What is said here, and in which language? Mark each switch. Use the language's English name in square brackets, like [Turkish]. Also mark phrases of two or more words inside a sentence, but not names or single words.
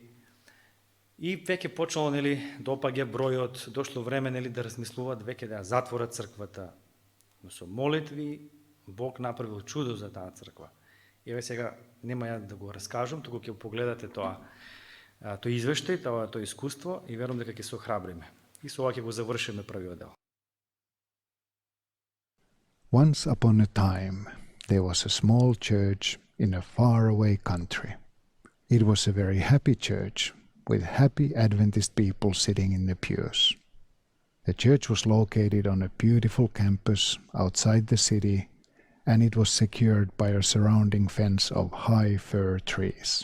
[Macedonian] И веќе почнало да опаѓа бројот, дошло време да размислуваат веќе да ја затворат црквата. Но со молитви Бог направил чудо за таа црква. Еве сега нема ја да го раскажам, туку ќе погледате тој извештај, тоа искуство и верувам дека ќе се охрабриме. И со ова ќе го завршиме првиот дел. [English] Once upon a time, there was a small church in a faraway country. It was a very happy church, with happy Adventist people sitting in the pews. The church was located on a beautiful campus outside the city, and it was secured by a surrounding fence of high fir trees.